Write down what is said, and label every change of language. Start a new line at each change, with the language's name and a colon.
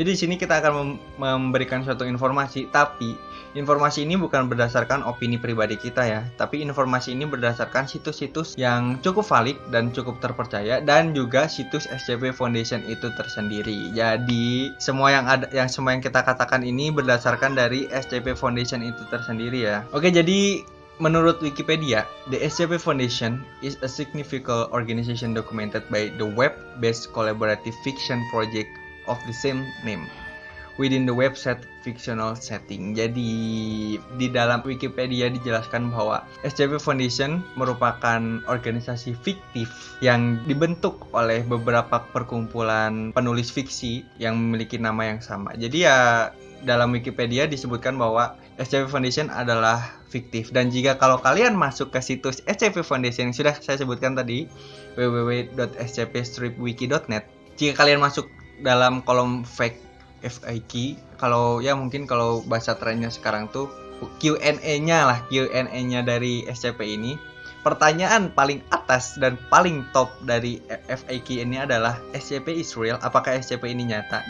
Indonesian: Jadi di sini kita akan memberikan suatu informasi, tapi informasi ini bukan berdasarkan opini pribadi kita ya, tapi informasi ini berdasarkan situs-situs yang cukup valid dan cukup terpercaya, dan juga situs SCP Foundation itu tersendiri. Jadi semua yang kita katakan ini berdasarkan dari SCP Foundation itu tersendiri ya. Oke, jadi menurut Wikipedia,
English: the SCP Foundation is a significant organization documented by the web-based collaborative fiction project of the same name within the website fictional setting.
Indonesian: Jadi di dalam Wikipedia dijelaskan bahwa SCP Foundation merupakan organisasi fiktif yang dibentuk oleh beberapa perkumpulan penulis fiksi yang memiliki nama yang sama. Jadi ya dalam Wikipedia disebutkan bahwa SCP Foundation adalah fiktif, dan jika kalau kalian masuk ke situs SCP Foundation yang sudah saya sebutkan tadi, www.scp-wiki.net, jika kalian masuk dalam kolom FAQ, kalau ya mungkin kalau bahasa trennya sekarang tuh Q&A-nya dari SCP ini, pertanyaan paling atas dan paling top dari FAQ ini adalah
English: SCP is real,
Indonesian: apakah SCP ini nyata?